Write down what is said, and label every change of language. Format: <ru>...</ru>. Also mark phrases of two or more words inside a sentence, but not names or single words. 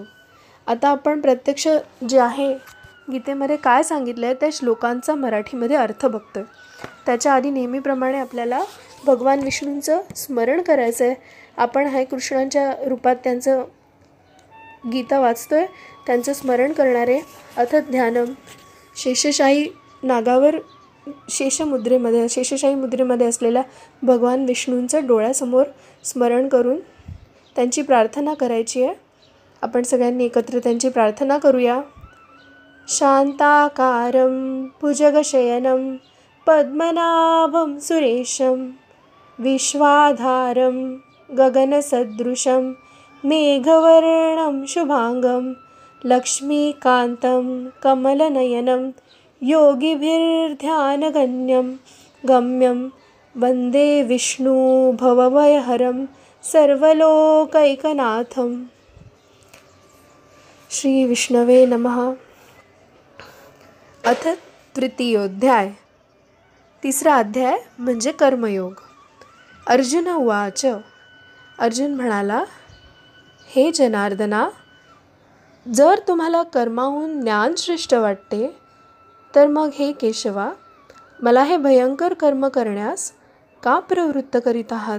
<mr>आता आपण प्रत्यक्ष जे आहे गीतेमध्ये काय सांगितलं आहे त्या श्लोकांचा मराठीमध्ये अर्थ बघतोय. त्याच्या आधी नेहमीप्रमाणे आपल्याला भगवान विष्णूंचं स्मरण करायचं आहे. आपण आहे कृष्णांच्या रूपात त्यांचं गीता वाचतोय, त्यांचं स्मरण करणारे</mr> <sa>अथ ध्यानम.</sa> <mr>शेषशाही नागावर शेषशाही मुद्रेमध्ये असलेल्या भगवान विष्णूंचं डोळ्यासमोर स्मरण करून त्यांची प्रार्थना करायची आहे. आपण सगळ्यांनी एकत्र त्यांची प्रार्थना करूया.</mr> <sa>शांताकारं भुजगशयनं पद्मनाभं सुरेशं विश्वाधारं गगनसदृशं मेघवर्णं शुभांगं लक्ष्मीकान्तं कमलनयनं योगिभिर्ध्यानगम्यं वन्दे विष्णु भवभयहरं सर्वलोकैकनाथं. श्री विष्णवे नमः. अथ तृतीयोऽध्याय.</sa> <mr>तिसरा अध्याय म्हणजे कर्मयोग.</mr> <sa>अर्जुन उवाच.</sa> <mr>अर्जुन म्हणाला, हे जनार्दना, जर तुम्हाला कर्माहून ज्ञान श्रेष्ठ वाटते तर मग हे केशवा, मला हे भयंकर कर्म करण्यास का प्रवृत्त करीत आहात?</mr>